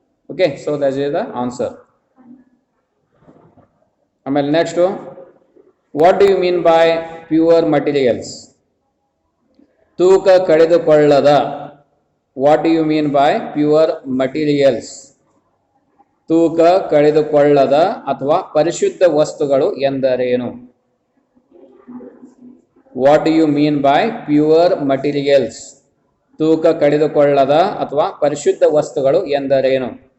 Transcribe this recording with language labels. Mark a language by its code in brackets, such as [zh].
[en] Okay, so that is the answer. Next, what do you mean by pure materials? [kn] ತೂಕ ಕಳೆದುಕೊಳ್ಳದ. [en] What do you mean by pure materials? [kn] ತೂಕ ಕಳೆದುಕೊಳ್ಳದ ಅಥವಾ ಪರಿಶುದ್ಧ ವಸ್ತುಗಳು ಎಂದರೇನು? [en] What do you mean by pure materials? [kn] ತೂಕ ಕಳೆದುಕೊಳ್ಳದ ಅಥವಾ ಪರಿಶುದ್ಧ ವಸ್ತುಗಳು ಎಂದರೇನು?